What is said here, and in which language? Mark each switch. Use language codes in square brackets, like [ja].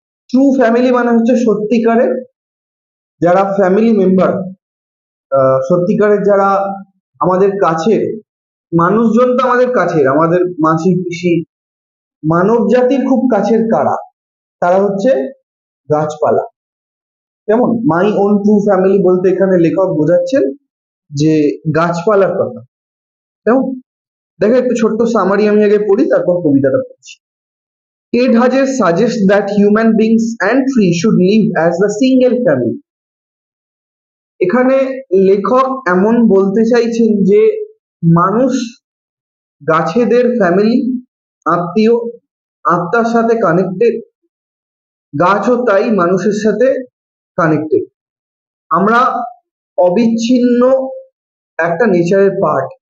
[bn] True family মানে হচ্ছে সত্যিকারের যারা ফ্যামিলি মেম্বার, সত্যিকারের যারা আমাদের কাছের মানুষজন, তো আমাদের কাছের, আমাদের মাসি পিসি, মানব জাতির খুব কাছের কারা? তারা হচ্ছে গাছপালা। কেমন? [en] my own true family [bn] বলতে এখানে লেখক বোঝাচ্ছেন যে গাছপালার কথা। কেমন? দেখো, একটু ছোট্ট সামারি আমি আগে পড়ি, তারপর কবিতাটা পড়ছি। [en] Ted Hughes suggests that human beings and trees should live as a single family. [bn] এখানে লেখক এমন বলতে চাইছেন যে মানুষ গাছেদের ফ্যামিলি, আত্মীয়, আত্মার সাথে কানেক্টেড, গাছও তাই মানুষের সাথে কানেক্টেড। আমরা অবিচ্ছিন্ন একটা নেচারের পার্ট।